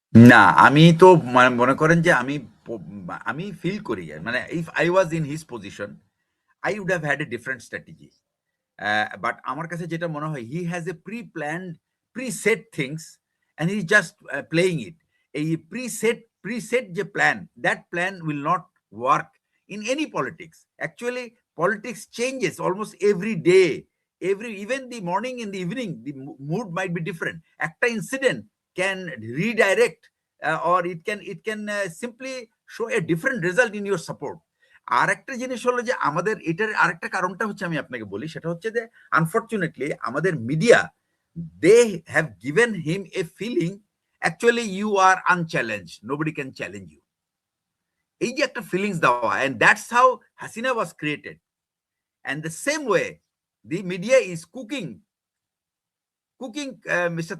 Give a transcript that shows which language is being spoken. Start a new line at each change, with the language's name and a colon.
Bangla: না, আমি তো মনে করেন যে আমি ফিল করি, মানে
English: If I was in his position I would have had a different strategy. But
Bangla: আমার কাছে যেটা মনে হয়,
English: He has a preset things and he just playing it.
Bangla: এই প্রিসেট যে plan,
English: That plan will not work in any politics. Actually politics changes almost every day, even the morning in the evening the mood might be different.
Bangla: একটা
English: incident can redirect or it can simply show a different result in your support.
Bangla: আর একটা জিনিস হলো যে আমাদের এটার আরেকটা কারণটা হচ্ছে, আমি আপনাকে বলি, সেটা হচ্ছে যে আনফরচুনেটলি আমাদের media,
English: They have given him a feeling actually you are unchallenged, nobody can challenge you.
Bangla: এই যে একটা ফিলিংস দেওয়া,
English: and that's how Hasina was created. And the same way the media is cooking Mr.